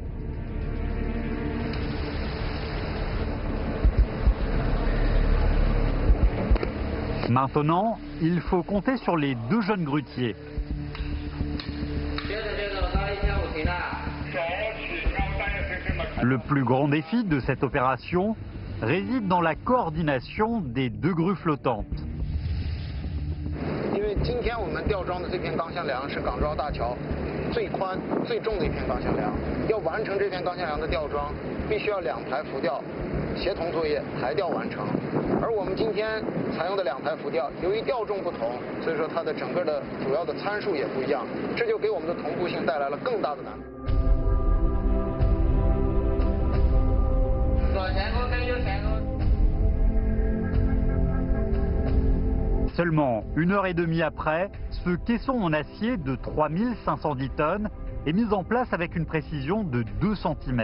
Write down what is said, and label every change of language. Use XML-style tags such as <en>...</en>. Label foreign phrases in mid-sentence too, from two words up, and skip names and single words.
<fr>Maintenant, il faut compter sur les 2 jeunes grutiers. Le plus grand défi de cette opération réside dans la coordination des 2 grues flottantes.</fr> <zh>因为今天我们吊装的这片钢箱梁是港珠澳大桥最宽最重的一片钢箱梁，要完成这片钢箱梁的吊装，必须要2台浮吊协同作业排吊完成。而我们今天采用的2台浮吊，由于吊重不同，所以说它的整个的主要的参数也不一样，这就给我们的同步性带来了更大的难度。</zh> <fr>Seulement 1h30 après, ce caisson en acier de 3510 tonnes est mis en place avec une précision de 2 cm.</fr>